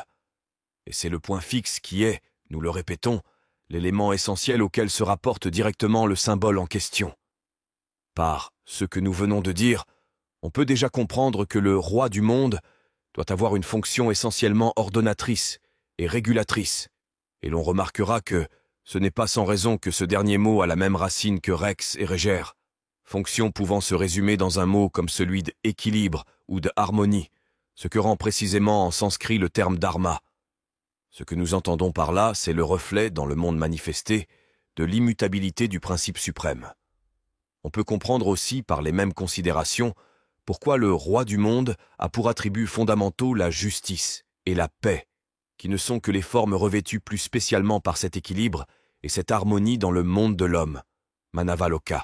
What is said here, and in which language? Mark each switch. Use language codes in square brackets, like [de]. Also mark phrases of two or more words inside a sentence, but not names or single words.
[fr] Et c'est le point fixe qui est, nous le répétons, l'élément essentiel auquel se rapporte directement le symbole en question. Par ce que nous venons de dire, on peut déjà comprendre que le roi du monde doit avoir une fonction essentiellement ordonnatrice et régulatrice, et l'on remarquera que ce n'est pas sans raison que ce dernier mot a la même racine que [la] rex et regere, [fr] fonction pouvant se résumer dans un mot comme celui d'équilibre ou de harmonie, ce que rend précisément en sanskrit le terme dharma. Ce que nous entendons par là, c'est le reflet, dans le monde manifesté, de l'immutabilité du principe suprême. On peut comprendre aussi, par les mêmes considérations, pourquoi le roi du monde a pour attributs fondamentaux la justice et la paix, qui ne sont que les formes revêtues plus spécialement par cet équilibre et cette harmonie dans le monde de l'homme, Manavaloka.